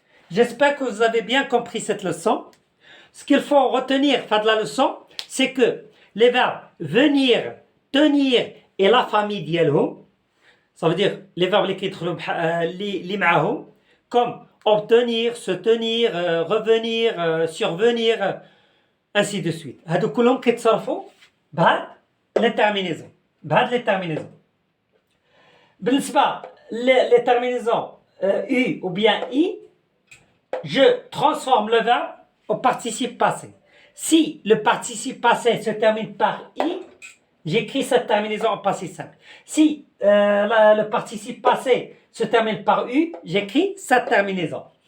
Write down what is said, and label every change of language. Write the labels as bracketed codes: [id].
[fr] J'espère que vous avez bien compris cette leçon. Ce qu'il faut retenir de la leçon, c'est que les verbes venir, tenir et la famille ديالهم, ça veut dire les verbes [ar] اللي معاهم, [fr] comme obtenir, se tenir, revenir, survenir, ainsi de suite. [ar] هادو كلهم كيتصرفوا بهاد les terminaisons. [fr] بالنسبة les terminaisons U ou bien I, je transforme le verbe au participe passé. Si le participe passé se termine par I, j'écris cette terminaison en passé simple. Si le participe passé se termine par U, j'écris cette terminaison.